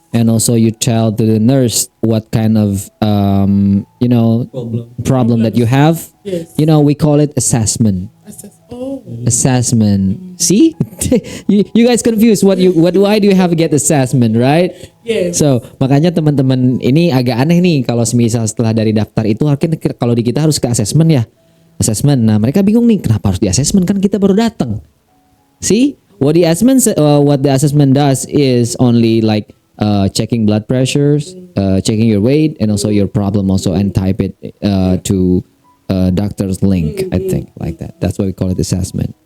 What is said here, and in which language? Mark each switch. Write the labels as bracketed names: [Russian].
[English] And also you tell to the nurse what kind of problem that you have. Yes. We call it assessment. Assessment. See, you guys confused. Why do you have to get assessment, right? Yes. [Indonesian] So makanya teman-teman ini agak aneh nih kalau misal setelah dari daftar itu kalau di kita harus ke assessment ya. Assessment. Nah mereka bingung nih kenapa harus di assessment, kan kita baru datang. [English] See, what the assessment does is only like checking blood pressures, checking your weight, and also your problem also, and type it to doctor's link. I think like that. That's why we call it assessment.